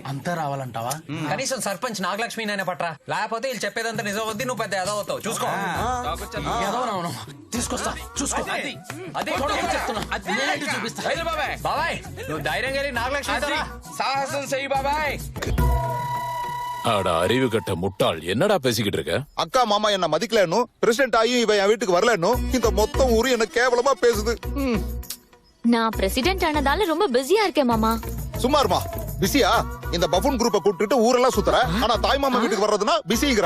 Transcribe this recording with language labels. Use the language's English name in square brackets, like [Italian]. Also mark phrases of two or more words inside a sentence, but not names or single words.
[Telugu] అంతా రావాలంటావా? కనీసం సర్పంచ్ నాగలక్ష్మి నైనా పట్రా, లేకపోతే వీళ్ళు చెప్పేదంతా నిజం వద్ది, నువ్వు పెద్ద ఎదవ అవుతావు. చూసుకో. తీసుకొస్తా, చూసుకో. అదే చూపిస్తా. బాబాయ్ నువ్వు ధైర్యంగా వెళ్ళి నాగలక్ష్మి సాహసం చెయ్యి బాబాయ్. [Tamil] ஆட அறிவு கட்ட முட்டாள் என்னடா பேசிக்கிட்டு இருக்க? அக்கா மாமா என்ன மதிக்கலன்னு பிரசிடென்ட் ஆகி இவன் என் வீட்டுக்கு வரலன்னு இந்த மொத்தம் ஊரு என்ன கேவலமா பேசுது. நான் பிரசிடென்ட் ஆனதால ரொம்ப பிஸியா இருக்கேன் மாமா. சும்மாருமா பிஸியா? இந்த [English] buffoon group [Tamil] கூட்டிட்டு ஊரெல்லாம் சுத்துற, ஆனா தாய் மாமா வீட்டுக்கு வர்றதுன்னா பிஸிங்கிற.